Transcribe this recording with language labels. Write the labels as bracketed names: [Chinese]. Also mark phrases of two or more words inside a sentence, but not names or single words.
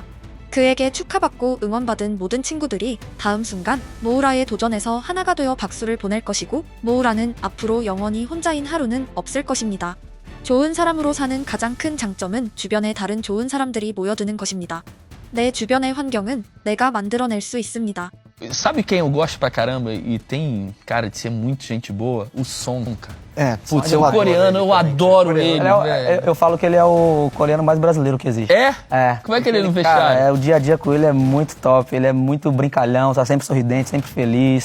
[Korean] 그에게 축하받고 응원받은 모든 친구들이 다음 순간 모우라의 도전에서 하나가 되어 박수를 보낼 것이고, 모우라는 앞으로 영원히 혼자인 하루는 없을 것입니다. 좋은 사람으로 사는 가장 큰 장점은 주변에 다른 좋은 사람들이 모여드는 것입니다. 내 주변의 환경은 내가 만들어낼 수 있습니다. [Portuguese] Sabe quem eu gosto pra caramba e tem cara de ser muito gente boa? O Son, cara. Putz, O coreano, eu adoro ele. Eu falo que ele é o coreano mais brasileiro que existe. É? É. Como é que ele no Cara, vestiário? o dia a dia com ele é muito top, ele é muito brincalhão, tá sempre sorridente, sempre feliz.